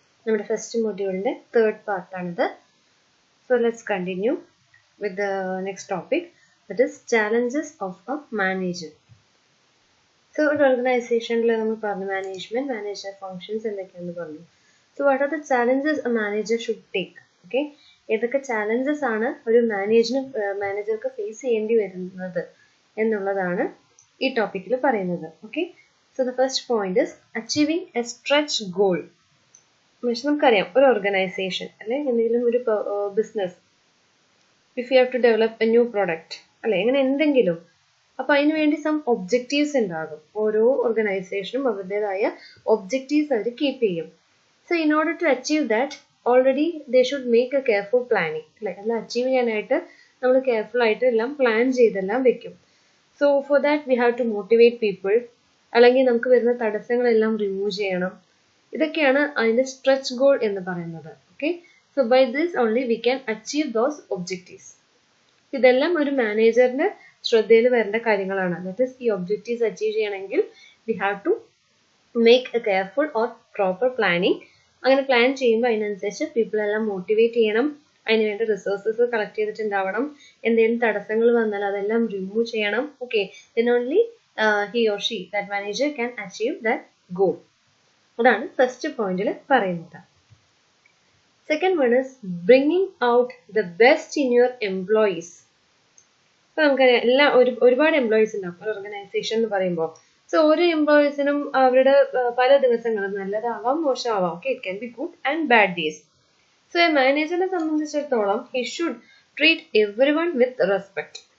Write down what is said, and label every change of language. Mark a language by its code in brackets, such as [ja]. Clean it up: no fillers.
[ml] നമ്മുടെ first moduleന്റെ third part ആണിത്. [en] So let's continue with the next topic, that is challenges of a manager. [ml] So ഒരു organizationൽ നമ്മൾ പറഞ്ഞു manager functions എന്തൊക്കെയാണെന്ന് പറഞ്ഞു. [en] So what are the challenges a manager should take? [ml] Okay, ഏതൊക്കെ challenges ആണ് ഒരു മാനേജർക്ക് ഫേസ് ചെയ്യേണ്ടി വരുന്നത് എന്നുള്ളതാണ് ഈ ടോപ്പിക്കിൽ പറയുന്നത്. [en] Okay, so the first point is achieving a stretch goal. [ml] നമുക്കറിയാം ഒരു ഓർഗനൈസേഷൻ അല്ലെ എന്തെങ്കിലും ഒരു business, [en] if you have to develop a new product [ml] അല്ലെ അങ്ങനെ എന്തെങ്കിലും, അപ്പൊ അതിന് വേണ്ടി സം ഒബ്ജക്റ്റീവ്സ് ഉണ്ടാകും. ഓരോ ഓർഗനൈസേഷനും അവരുടേതായ ഒബ്ജക്റ്റീവ്സ് അവർ കീപ്പ് ചെയ്യും. [en] So in order to achieve that already they should make a careful planning അല്ലെ. [ml] എല്ലാം അച്ചീവ് ചെയ്യാനായിട്ട് നമ്മൾ കെയർഫുൾ ആയിട്ട് എല്ലാം പ്ലാൻ ചെയ്തെല്ലാം വെക്കും. [en] so for that we have to motivate people, [ml] അല്ലെങ്കിൽ നമുക്ക് വരുന്ന തടസ്സങ്ങളെല്ലാം റിമൂവ് ചെയ്യണം. ഇതൊക്കെയാണ് അതിന്റെ സ്ട്രെച്ച് ഗോൾ എന്ന് പറയുന്നത്. [en] Okay, so by this only we can achieve those objectives. [ml] ഇതെല്ലാം ഒരു മാനേജറിന്റെ ശ്രദ്ധയിൽ വരേണ്ട കാര്യങ്ങളാണ്. [en] that is [ml] ഈ ഒബ്ജക്റ്റീവ്സ് അച്ചീവ് ചെയ്യണമെങ്കിൽ [en] We have to make a careful or proper planning. [ml] അങ്ങനെ പ്ലാൻ ചെയ്യുമ്പോൾ അതിനനുസരിച്ച് പീപ്പിൾ എല്ലാം മോട്ടിവേറ്റ് ചെയ്യണം. അതിന് വേണ്ട റിസോഴ്സസ് കളക്ട് ചെയ്തിട്ടുണ്ടാവണം. എന്തെങ്കിലും തടസ്സങ്ങൾ വന്നാൽ അതെല്ലാം റിമൂവ് ചെയ്യണം. [en] Okay, then only he or she, that manager, can achieve that goal. [ml] അതാണ് ഫസ്റ്റ് പോയിന്റിൽ പറയുന്നത്. [en] Second one is bringing out the best in your employees. [ml] അപ്പൊ നമുക്കറിയാം ഒരുപാട് എംപ്ലോയീസ് ഉണ്ടാവും ഒരു ഓർഗനൈസേഷൻ എന്ന് പറയുമ്പോൾ. സോ ഓരോ എംപ്ലോയീസിനും അവരുടെ പല ദിവസങ്ങളും നല്ലതാവാം മോശമാവാം. [en] Okay, it can be good and bad days. So a [ml] മാനേജറിനെ സംബന്ധിച്ചിടത്തോളം [en] He should treat every one with respect.